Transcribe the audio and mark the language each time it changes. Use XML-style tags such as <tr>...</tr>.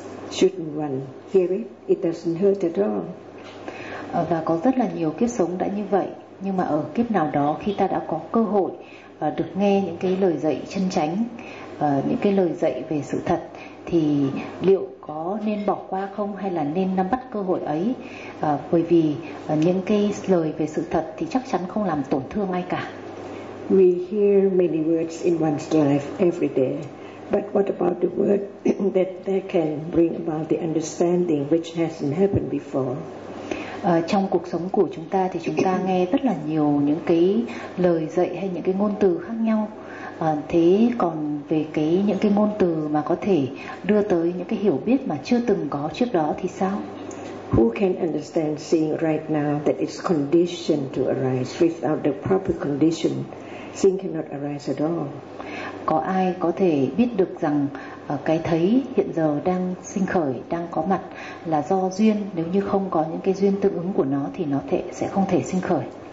<en>shouldn't one hear it? It doesn't hurt at all.</en> <vi>Và có rất là nhiều kiếp sống đã như vậy, nhưng mà ở kiếp nào đó khi ta đã có cơ hội được nghe những cái lời dạy chân chánh, những cái lời dạy về sự thật, thì liệu có nên bỏ qua không hay là nên nắm bắt cơ hội ấy? Bởi vì những cái lời về sự thật thì chắc chắn không làm tổn thương ai cả.</vi> <en>We hear many words in one's life every day, but what about the word that they can bring about the understanding which hasn't happened before?</en> <vi>Trong cuộc sống của chúng ta thì chúng ta nghe rất là nhiều những cái lời dạy hay những cái ngôn từ khác nhau. Thế còn về cái những cái ngôn từ mà có thể đưa tới những cái hiểu biết mà chưa từng có trước đó thì sao?</vi> <en>Who can understand seeing right now that it's conditioned to arise without the proper condition? Seeing cannot arise at all.</en> <vi>Có ai có thể biết được rằng cái thấy hiện giờ đang sinh khởi, đang có mặt là do duyên, nếu như không có những cái duyên tương ứng của nó thì nó sẽ không thể sinh khởi.</vi>